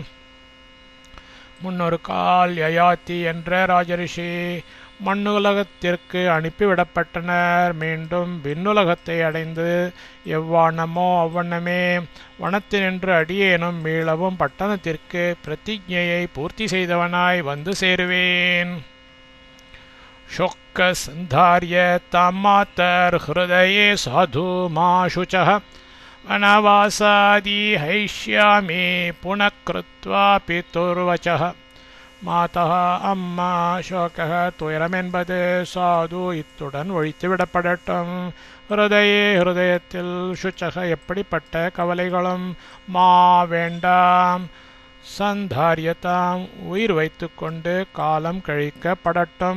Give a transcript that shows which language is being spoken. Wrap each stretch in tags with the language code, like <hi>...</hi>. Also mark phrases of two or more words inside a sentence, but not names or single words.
<ta>முன்னொரு கால் யயாதி என்ற ராஜரிஷி மண்ணுலகத்திற்கு அனுப்பிவிடப்பட்டனர். மீண்டும் விண்ணுலகத்தை அடைந்து எவ்வண்ணமோ அவ்வண்ணமே வனத்தினின்று அடியேனும் மீளவும் பட்டணத்திற்கு பிரதிஜையை பூர்த்தி செய்தவனாய் வந்து சேருவேன்.</ta> <sa>शोक संधार्य तामातर हृदये साधु मा शुचः वनवासादि हैष्यामि पुनः कृत्वा पितुर्वचः.</sa> <ta>மாதः அம்மா சோகः துயரம் என்பது சாது இத்துடன் ஒழித்துவிடப்படட்டும். ஹிருதயத்தில் சுச்சக எப்படிப்பட்ட கவலைகளும் மா வேண்டாம். சந்தாரியதாம் உயிர் வைத்து கொண்டு காலம் கழிக்கப்படட்டும்.</ta>